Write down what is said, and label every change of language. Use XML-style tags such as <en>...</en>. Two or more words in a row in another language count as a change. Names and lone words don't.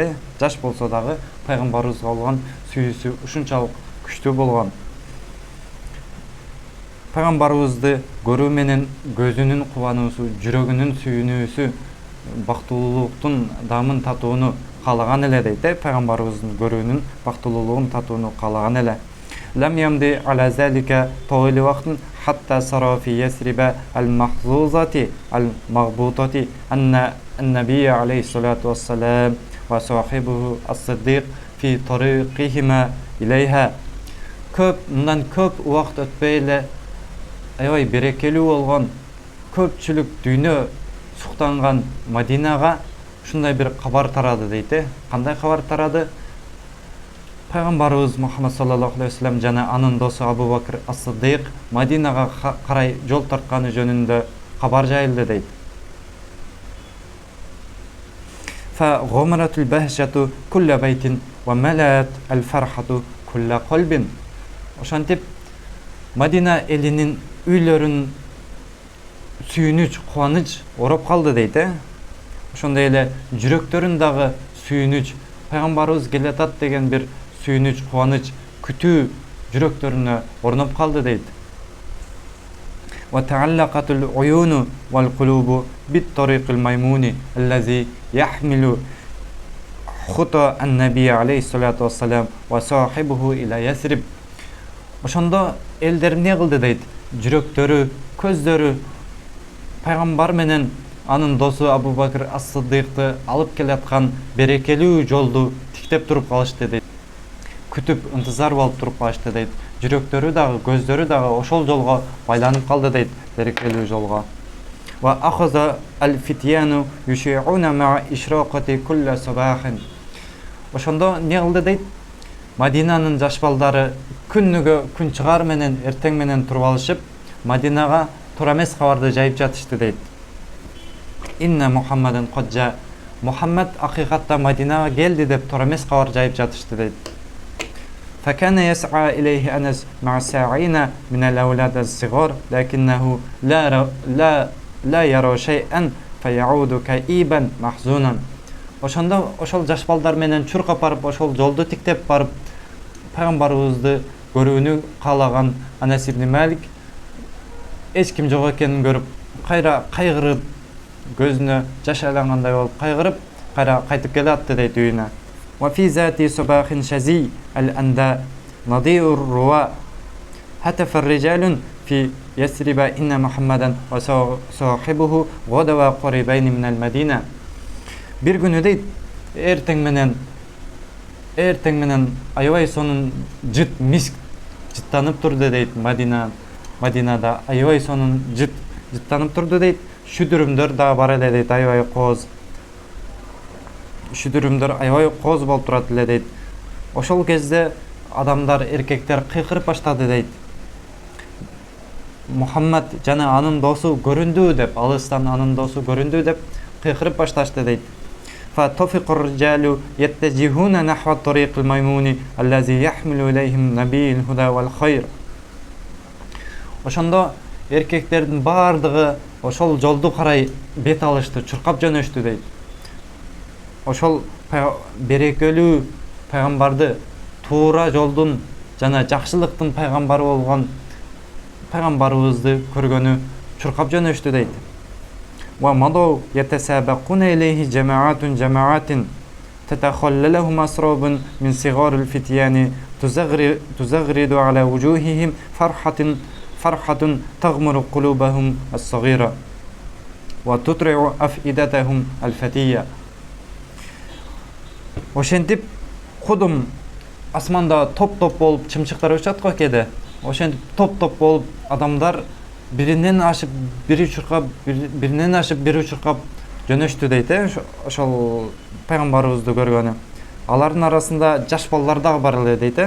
<ky>Жаш болсо дагы пайгамбарыбызга болгон сүйүүсү ушунчалык күчтүү болгон. Пайгамбарыбызды көрүү менен көзүнүн кубануусу, жүрөгүнүн сүйүнүүсү, бактылуулуктун дамын татууну каалаган эле дейт. Пайгамбарыбыздын көрүүнүн бактылуулугун татууну каалаган эле.</ky> <ar>لم يمض على ذلك طويل وقت حتى سرى في يثرب المحظوظة المغبوطة أن النبي عليه الصلاة والسلام وصاحبه الصديق في طريقهما إليها.</ar> <ky>Мындан көп убакыт өтпөй эле аябай берекелүү болгон, көпчүлүк дүйнө суктанган Мадинага ушундай бир кабар тарады дейт. Кандай кабар тарады? Пайгамбарыбыз Мухаммад</ky> <ar>صلى الله عليه وسلم</ar> <ky>жана анын досу Абу Бакр ас-Сиддик Мадинага карай жол тартканы жөнүндө кабар жайылды дейт.</ky> <ar>فغمرت البهجة كل بيت وملأت الفرحة كل قلب.</ar> <ky>Ошентип Мадина элинин үйлөрүн сүйүнүч, кубаныч ороп калды дейт. Ошондой эле жүрөктөрүн дагы сүйүнүч, пайгамбарыбыз келатат деген бир сүйүнүч, кубаныч, күтүү жүрөктөрүнө орноп калды дейт.</ky> <ar>وتعلقت العيون والقلوب بالطريق الميمون الذي يحمل خطى النبي عليه الصلاة والسلام وصاحبه إلى يثرب.</ar> <ky>Ошондо элдер эмне кылды дейт? Жүрөктөрү, көздөрү пайгамбар менен анын досу Абу Бакр ас-Сиддикти алып келаткан берекелүү жолду тиктеп туруп калышты дейт. Күтүп, ынтызар болуп туруп калышты дейт. Жүрөктөрү дагы, көздөрү дагы ошол жолго байланып калды дейт, берекелүү жолго.</ky> <ar>وأخذ الفتيان يشيعون مع إشراقة كل صباح.</ar> <ky>Ошондо эмне кылды дейт? Мадинанын жаш балдары күнүгө күн чыгар менен эртең менен туруп алышып Мадинага туура эмес кабарды жайып жатышты дейт.</ky> <ar>إن محمدا قد جاء,</ar> <ky>Мухаммад акыйкатта Мадинага келди деп туура эмес кабар жайып жатышты дейт.</ky> <ar>فكان يسعى إليه أنس مع الساعين من الأولاد الصغار لكنه لا يرى شيئا فيعود كئيبا محزونا.</ar> <ky>Ошондо ошол жаш балдар менен чуркап барып, ошол жолду тиктеп барып, пайгамбарыбызды көрүүнү каалаган Анас ибн Малик эч ким жок экенин көрүп, кайра кайгырып, көзүнө жаш айлангандай болуп кайгырып, кайра кайтып келатты дейт үйүнө.</ky> <ar>وفي ذات صباح شزي الأنداء نضيء الرواء هتف الرجال في يثرب إن محمدا وصاحبه غدوا قريبين من المدينة.</ar> <ky>Бир күнү дейт, erteң менен аябай сонун миск жыттанып турду дейт. Мадинада аябай сонун жыттанып турду дейт. Шүдүрүмдөр да бар эле дейт, аябай кооз. Шүдүрүмдөр аябай кооз болуп турат эле дейт. Ошол кезде адамдар, эркектер кыйкырып баштады дейт. Мухаммад жана анын досу көрүндү деп, алыстан анын досу көрүндү деп кыйкырып башташты дейт.</ky> <ar>فَتَفِقَ الرِّجَالُ يَتَّجِهُونَ نَحْوَ الطَّرِيقِ الْمَيْمُونِ الَّذِي يَحْمِلُ إِلَيْهِمْ نَبِيُّ الْهُدَى وَالْخَيْرِ.</ar> <ky>Ошондо эркектердин бардыгы ошол жолду карай бет алышты, чуркап жөнөштү дейт. Ошол берекелүү пайгамбарды, туура жолдун жана жакшылыктын пайгамбары болгон пайгамбарыбызды көргөнү чуркап жөнөштү дейт.</ky> <ar>ومضوا يتسابقون إليه جماعات تتخللهم أسراب من صغار الفتيان تزغرد على وجوههم فرحة تغمر قلوبهم الصغيرة وتطرع أفئدتهم الفتية.</ar> <ky>Ошентип кудум асманда топ-топ болуп чымчыктар учат го кеде. Ошентип топ-топ болуп адамдар биринен ашып бири учуркап жөнөштү дейт. Ошол пайгамбарыбызды көргөнү. Алардын арасында жаш балдар дагы бар эле дейт.</ky>